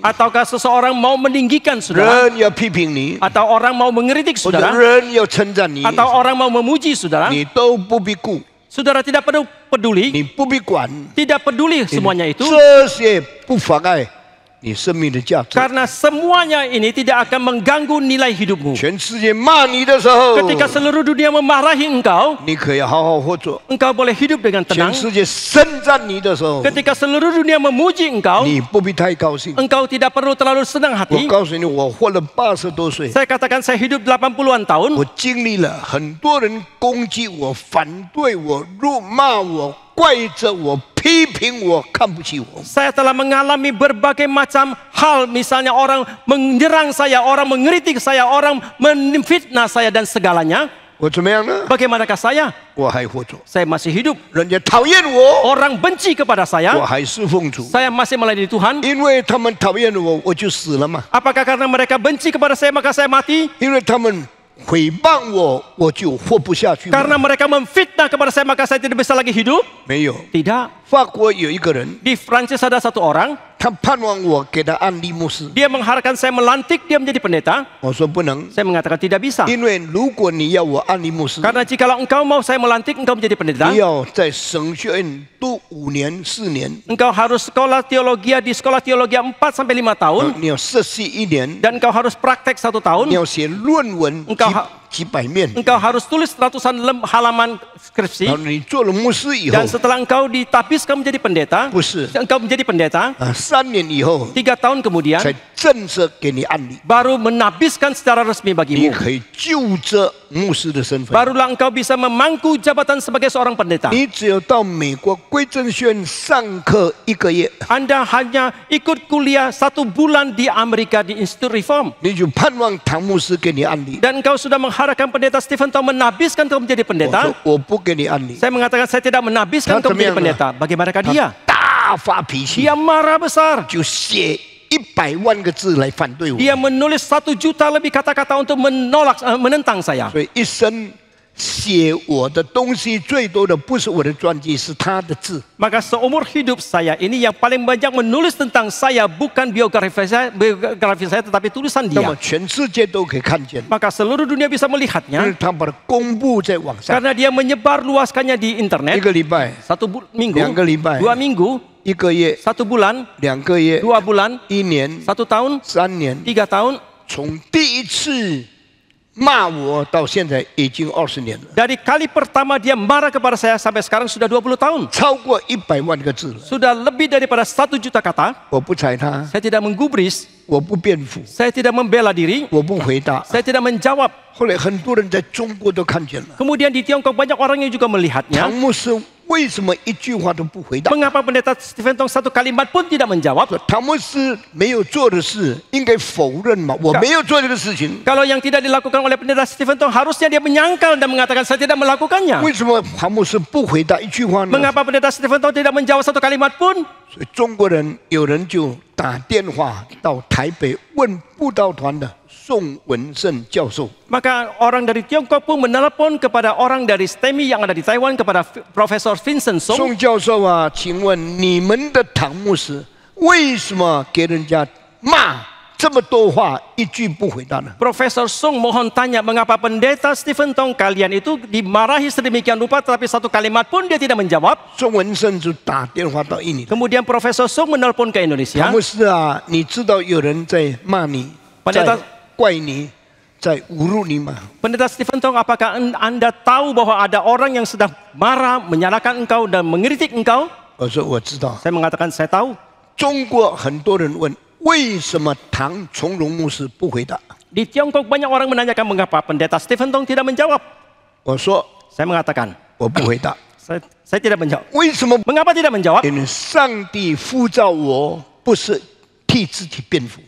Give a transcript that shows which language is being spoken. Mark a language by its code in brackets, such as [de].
[id] ataukah seseorang mau meninggikan saudara, [zh] 人要批评你， [id] atau orang mau mengkritik [zh] 或者 [id] saudara, [zh] 人要称赞你， [id] atau orang mau memuji saudara, [zh] 你都不必顾， [id] saudara tidak perlu peduli, [zh] 你不必管， [id] tidak peduli semuanya itu, [zh] 这些不妨碍你生命的价值。 [id] karena semuanya ini tidak akan mengganggu nilai hidupmu. [zh] 全世界骂你的时候， [id] Ketika seluruh dunia memarahi engkau, [zh] 你可以好好活着； [id] engkau boleh hidup dengan [zh] 全 [id] tenang. [zh] 世界称赞你的时候， [id] Ketika seluruh dunia memuji engkau, [zh] 你不必太高兴。 [id] engkau tidak perlu terlalu senang [zh] 我 [id] hati. [zh] 告诉你，我活了80多岁， [id] Saya katakan saya hidup 80-an tahun. [zh] 我经历了很多人攻击我、反对我、辱骂我、怪责我、批评我、看不起我。 [id] Saya telah mengalami berbagai macam hal, misalnya orang menyerang saya, orang mengkritik saya, orang menfitnah saya dan segalanya. [zh] 我怎么样呢？ [id] Bagaimanakah saya? [zh] 我还活着。 [id] Saya masih hidup. [zh] 人家讨厌我， [id] Orang benci kepada saya, [zh] 还侍奉主， [id] saya masih melayani Tuhan. [zh] 因为他们讨厌我，我就死了嘛。 [id] Apakah karena mereka benci kepada saya maka saya mati? [zh] 因为他们诽谤我，我就活不下去嘛。 [id] Karena mereka memfitnah kepada saya maka saya tidak bisa lagi hidup? [zh] 没有， [id] Tidak. [zh] 法国有一个人， [id] Di Prancis ada satu orang, [zh] 他盼望我给他安利牧师。 [id] dia mengharapkan saya melantik dia menjadi pendeta. [zh] 我说不能， [id] Saya mengatakan tidak bisa. [zh] 因为如果你要我安利牧师， [id] Karena jikalau engkau mau saya melantik engkau menjadi pendeta, [zh] 你要在神学院读5年、4年， [id] engkau harus sekolah teologi di sekolah teologi 4-5 tahun [zh] 你要实习1年， [id] dan engkau harus praktek 1 tahun. [zh] 你要写论文 [id] Engkau ha- [zh] 几百面， [id] Engkau harus tulis ratusan halaman [zh] 然 [id] skripsi [zh] 后你做了牧师以后 [id] dan，setelah engkau ditapis kau menjadi pendeta, [zh] 不是 [id] engkau menjadi pendeta, [zh] 3年以后 [id] 3 tahun kemudian [zh] 才正式给你安利， [id] baru menabiskan secara resmi bagimu. [zh] 可以就着牧师的身份。 [id] Barulah engkau bisa memangku jabatan sebagai seorang pendeta. [zh] 你只有到美国归正学院上课1个月， [id] Anda hanya ikut kuliah 1 bulan di Amerika di Institut Reform. [zh] 你就盼望唐牧师给你安利。 [id] Dan engkau sudah mengharapkan pendeta Stephen Tong menabiskan kau menjadi [zh] 我 [id] pendeta. [zh] 说我不给你安利， [id] Saya mengatakan saya tidak menabiskan kau menjadi pendeta. Bagaimanakah dia? [zh] 大发脾气， [id] Dia marah besar. [zh] 就写100万个字来反对我。 [id] Dia menulis 1 juta lebih kata-kata untuk menentang saya. [zh] 所以一生写我的东西最多的不是我的传记，是他的字。 [id] Maka seumur hidup saya ini yang paling banyak menulis tentang saya bukan biografi saya tetapi tulisan [zh] 那么 [id] dia. [zh] 全世界都可以看见， [id] Maka seluruh dunia bisa [zh] 因为 [id] melihatnya [zh] 他把它公布在网上。 [id] karena dia menyebar luaskannya di [zh] 一 [id] internet. [zh] 个礼拜、 [id] 1 minggu, [zh] 2个礼拜、 [id] 2 minggu, [zh] 1个月、 [id] 1 bulan, [zh] 2个月、 [id] 2 bulan, [zh] 1年、 [id] 1 tahun, [zh] 3年， [id] 3 tahun. [zh] 从第一次骂我到现在已经20年了， [id] Dari kali pertama dia marah kepada saya sampai sekarang sudah 20 tahun. [zh] 超过100万个字了。 [id] Sudah lebih daripada 1 juta kata. [zh] 我不踩他， [id] Saya tidak menggubris, [zh] 我不辩护， [id] saya tidak membela diri, [zh] 我不回答。 [id] saya tidak menjawab. [zh] 后来很多人在中国都看见了， [id] Kemudian di Tiongkok banyak orang yang juga [zh] 唐 [id] melihatnya. [zh] 牧师为什么一句话都不回答？ [id] Mengapa pendeta Stephen Tong 1 kalimat pun tidak menjawab? [zh] 唐牧师没有做的事，应该否认嘛？我没有做这个事情， [id] Kalau yang tidak dilakukan oleh pendeta Stephen Tong harusnya dia menyangkal dan mengatakan saya tidak melakukannya. [zh] 为什么唐牧师不回答一句话呢？ [id] Mengapa pendeta Stephen Tong tidak menjawab 1 kalimat pun? [zh] 所以中国人有人就打电话到台北问布道团的宋文胜教授， [id] Maka orang dari Tiongkok pun menelepon kepada orang dari STEMI yang ada di Taiwan kepada Profesor Vincent Song. [zh] 宋教授啊，请问你们的唐牧师为什么给人家骂这么多话，一句不回答呢？ [id] Profesor Song mohon tanya mengapa pendeta Stephen Tong kalian itu dimarahi sedemikian rupa tetapi 1 kalimat pun dia tidak menjawab. [zh] 宋文胜就打电话到印尼， [id] Kemudian Profesor Song menelpon ke Indonesia. [zh] 牧师啊，你知道有人在骂你， [id] Pendeta [zh] 在怪你，在侮辱你吗？ [id] Pendeta Stephen Tong, apakah Anda tahu bahwa ada orang yang sedang marah, menyalahkan engkau dan mengkritik engkau? [zh] 我说我知道。 [id] Saya mengatakan saya tahu. [zh] 中国很多人问，为什么唐从容牧师不回答？ [id] Di Tiongkok banyak orang menanyakan mengapa pendeta Stephen Tong tidak menjawab. [zh] 我说 [id] Saya mengatakan [zh] 我不回答， [id] Saya tidak menjawab. [zh] 为什么？ [id] Mengapa tidak menjawab? [zh] 因为上帝呼召我，不是替自己辩护。